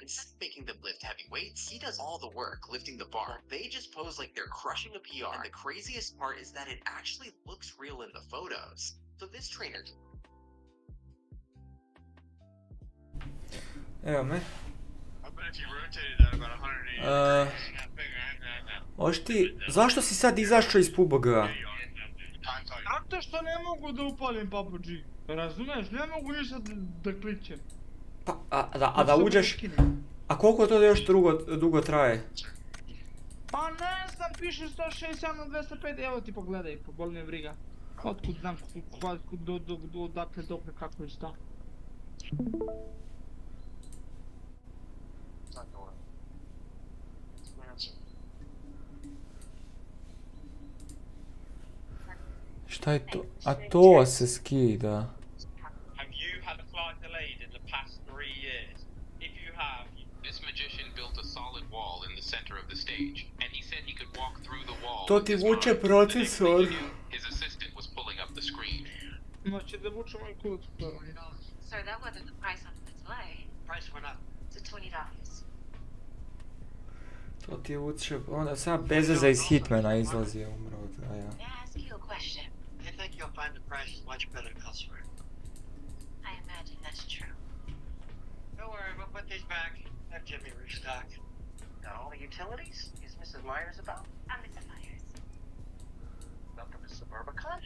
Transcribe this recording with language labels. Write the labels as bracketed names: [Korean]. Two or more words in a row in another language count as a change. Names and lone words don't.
[English] Instead of making them lift heavy weights, he does all the work lifting the bar. They just pose like they're crushing a PR. And the craziest part is that it actually looks real in the photos. So this trainer... [Serbian] Evo me. [English] I bet if you rotated that about 180 [Serbian] Oš ti, zašto si sad izašao iz PUBG-a? Zato što ne mogu da upalim PUBG. Razumeš, ne mogu ništa da kličem. Pa, a da uđeš... A koliko to još dugo traje? Pa ne znam, piše 167 na 205, evo ti pogledaj, boli me briga. Otkud znam odakle dokle kako je šta. Šta je to? A to se skida. [English] Have you had a flight delayed in the past 3 years? If you have, This magician built a solid wall in the center of the stage, and he said he could walk through the wall. [Serbian] To ti vuče procesor. [English] His assistant was pulling up the screen. [Serbian] Znači da vučemo i kut. [English] Sir, that wasn't the price on the display. Price went up. It's $20. [Serbian] To ti vuče, onda sam bezveze iz Hitmana izlazi, umro od ja. [English] May I ask you a question? I think you'll find the price is much better elsewhere. I imagine that's true. Don't worry, we'll put these back. Have Jimmy restock. Got all the utilities? Is Mrs. Myers about? I'm Mrs. Myers. Welcome to Suburbicon.